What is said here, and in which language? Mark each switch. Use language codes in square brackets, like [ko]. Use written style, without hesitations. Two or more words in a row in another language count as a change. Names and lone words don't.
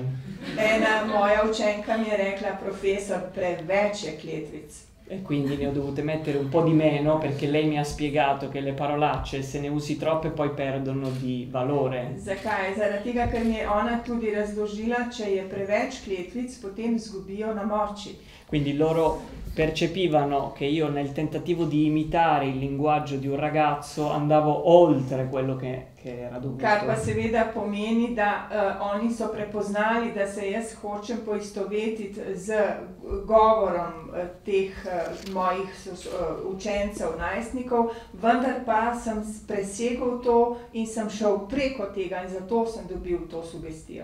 [sl] Ena moja učenka mi je rekla: profesor, preveč je kletvic. [it] E quindi ne ho dovute mettere un po' di meno perché lei mi ha spiegato che le parolacce, se ne usi troppe, poi perdono di valore. [sl] Zakaj? Zaradi tega, ker mi je ona tudi razložila, če je preveč kletvic, potem izgubijo na moči. [it] Quindi loro percepivano che io nel tentativo di imitare il linguaggio di un ragazzo andavo oltre quello che era dovuto. [sl] Kar pa seveda pomeni, da oni so prepoznali, da se jaz hočem poistovetiti z govorom teh mojih učencev, najstnikov, vendar pa sem presegel to in sem šel preko tega in zato sem dobil to sugestijo.